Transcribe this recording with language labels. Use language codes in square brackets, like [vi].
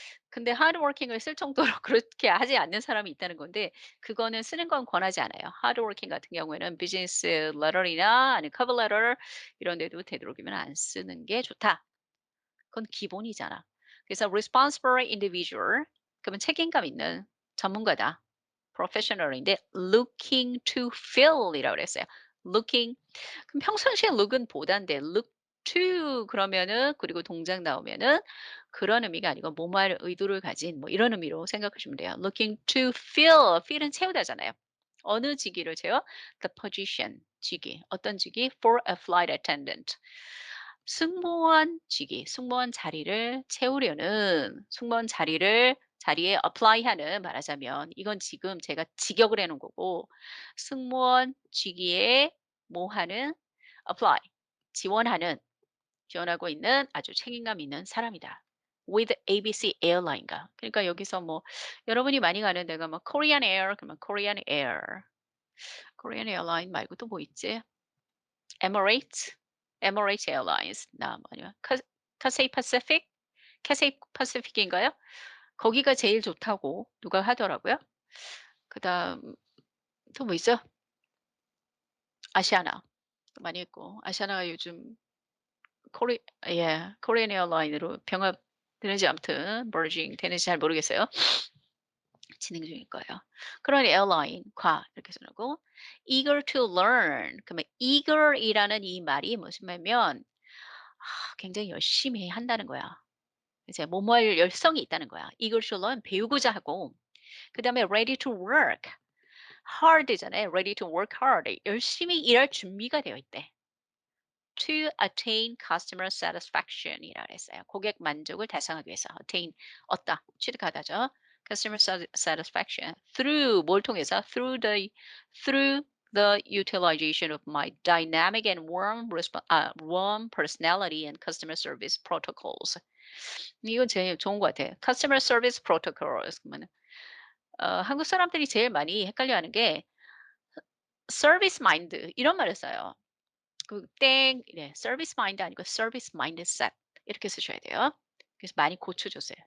[ko] 근데 hardworking을 쓸 정도로 그렇게 하지 않는 사람이 있다는 건데 그거는 쓰는 건 권하지 않아요. hardworking 같은 경우에는 비즈니스 레터나 아니면 커버 레터 이런 데도 되도록이면 안 쓰는 게 좋다. 그건 기본이잖아. 그래서 [en] responsible individual [ko] 그러면 책임감 있는 전문가다. professional인데 [en] looking to fill [ko] 이라고 그랬어요. looking 그럼 평상시에 look은 보다인데 [en] look to [ko] 그러면은 그리고 동작 나오면은 그런 의미가 아니고 뭐뭐할 의도를 가진 뭐 이런 의미로 생각하시면 돼요. [en] looking to fill, fill은 채우다잖아요. [ko] 어느 직위를 채워? [en] the position, 직위. [ko] 어떤 직위? [en] for a flight attendant. [ko] 승무원 직위, 승무원 자리를 채우려는 승무원 자리에 apply하는 말하자면 이건 지금 제가 직역을 해 놓은 거고 승무원 직위에 뭐 하는 apply 지원하는 지원하고 있는 아주 책임감 있는 사람이다. with ABC airline가. 그러니까 여기서 뭐 여러분이 많이 가는 데가 뭐 Korean Air 그러면 Korean Air, Korean Airline 말고 또 뭐 있지? Emirates, Emirates Airlines 나 뭐냐? Cathay Pacific, Cathay Pacific인가요? 거기가 제일 좋다고 누가 하더라고요. 그다음 또 뭐 있어요? 아시아나 많이 있고 아시아나가 요즘 코리 예 코리안 에어라인으로 병합되는지 아무튼 merging 되는지 잘 모르겠어요. 진행 중일 거예요. 그런 에어라인과 이렇게 쓰고 [en] eager to learn [ko] 그러면 eager이라는 이 말이 무슨 말이면 굉장히 열심히 한다는 거야. 이제 뭐뭐 할 열성이 있다는 거야. [en] eager to learn [ko] 배우고자 하고 그다음에 [en] ready to work hard잖아요. ready to work hard. [ko] 열심히 일할 준비가 되어 있대. [en] to attain customer satisfaction이라 그랬어요. [ko] 고객 만족을 달성하기 위해서 attain 얻다, 취득하다죠. [en] customer satisfaction through [ko] 뭘 통해서 [en] through the utilization of my dynamic and warm personality and customer service protocols. [ko] 이건 제일 좋은 것 같아요. [en] customer service protocols [ko] 그러면 한국 사람들이 제일 많이 헷갈려하는 게 서비스 마인드 이런 말을 써요. 그 땡 네 서비스 마인드 아니고 서비스 마인드셋 이렇게 쓰셔야 돼요. 그래서 많이 고쳐 줬어요.